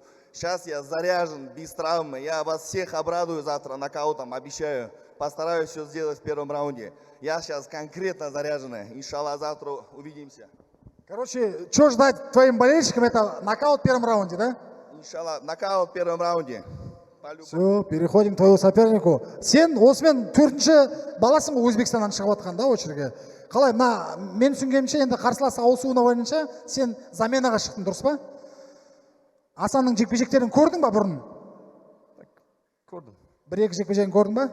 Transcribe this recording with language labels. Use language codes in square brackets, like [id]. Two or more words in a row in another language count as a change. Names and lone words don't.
[ru] Сейчас я заряжен, без травмы. Я вас всех обрадую завтра нокаутом, обещаю. Постараюсь все сделать в первом раунде. Я сейчас конкретно заряженный. Иншаллах, завтра увидимся. Короче, что ждать твоим болельщикам, это нокаут в первом раунде, да? Иншаллах, нокаут в первом раунде. Все, переходим к твоему сопернику. [kk] Сен осымен 4-ші баласың ғой Өзбекстаннан шығып жатқан да очерге. Қалай, мына мен түсінгенімше енді қарсылас ауысуына байланысты сен заменаға шықтың, дұрыс па? Асанның жекпе-жектерін көрдің ба бұрын? Көрдім. 1-2 жекпе-жегін көрдің ба?